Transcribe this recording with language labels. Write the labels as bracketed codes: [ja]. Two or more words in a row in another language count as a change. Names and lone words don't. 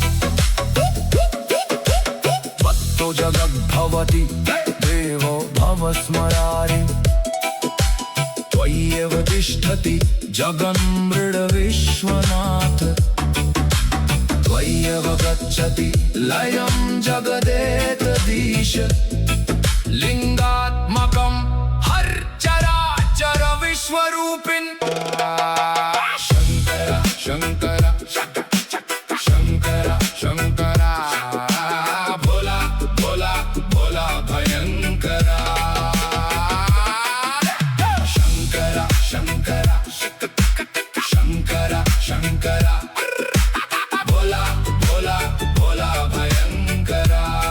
[sa] त्वत्तो जगद्भवति देवो भवस्मरारि, त्वय्येव तिष्ठति जगन्मृड विश्वनाथ, त्वय्येव गच्छति लयं जगदेतदीश। लिङ्गात्मकं हरचराचर विश्वरूपिन्, शंकरा शंकरा शंकरा शंकरा, [hi] भोला भोला भोला भयंकरा। शंकरा शंकरा शंकरा शंकरा, भोला भोला भोला भयंकरा।